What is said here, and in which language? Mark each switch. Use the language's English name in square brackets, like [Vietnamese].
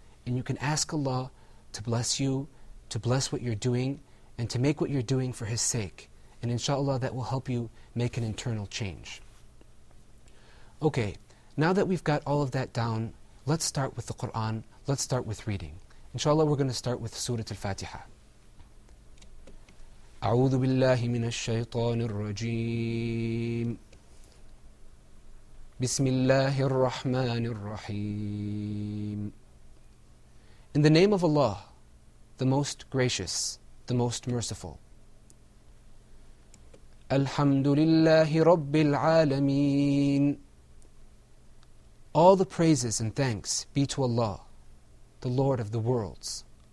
[English] And you can ask Allah to bless you, to bless what you're doing, and to make what you're doing for His sake. And inshallah that will help you make an internal change. Okay, now that we've got all of that down, let's start with the Qur'an, let's start with reading. Inshallah we're going to start with Surah Al-Fatiha. [Arabic] أعوذ بالله من الشيطان الرجيم بسم الله الرحمن الرحيم. [English] In the name of Allah, the most gracious, the most merciful. [Arabic] الحمد لله رب العالمين. [English] All the praises and thanks be to Allah, the Lord of the worlds.